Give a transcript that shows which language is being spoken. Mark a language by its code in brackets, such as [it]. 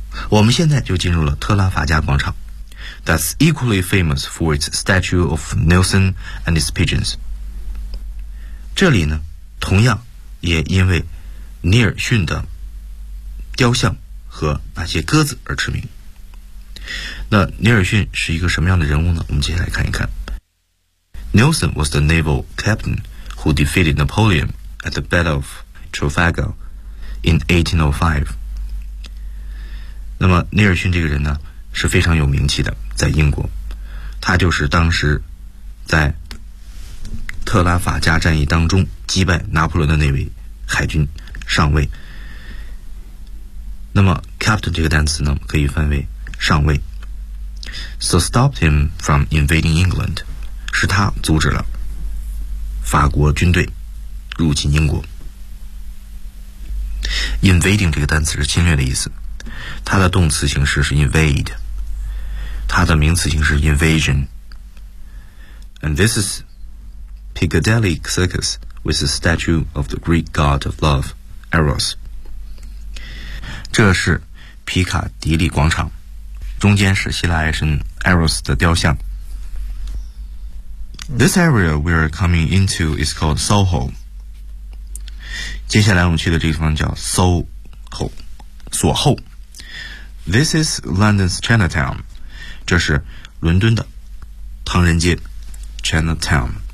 [zh] 我们现在就进入了特拉法加广场。 [en] That's equally famous for its statue of Nelson and his pigeons. [zh] 这里呢，同样也因为尼尔逊的雕像和那些鸽子而驰名。那尼尔逊是一个什么样的人物呢？我们接下来看一看。 [en] Nelson was the naval captain who defeated Napoleon at the Battle of Trafalgar in 1805. [zh] 那么尼尔逊这个人呢，是非常有名气的。在英国，他就是当时在特拉法加战役当中击败拿破仑的那位海军上尉。那么 captain 这个单词呢，可以翻为上尉。 [en] So stopped him from invading England， [zh] 是他阻止了法国军队入侵英国。 Invading 这个单词是侵略的意思，它的动词形式是 invade。它的名词形式 invasion. [en] And this is Piccadilly Circus with the statue of the Greek god of love, Eros. [zh] 这是皮卡迪利广场，中间是希腊爱神 Eros 的雕像。 [en] This area we are coming into is called Soho. [zh] 接下来我们去的这个地方叫 Soho, 索后。 [en] This is London's Chinatown. [zh] 这是伦敦的唐人街 [en] Chinatown.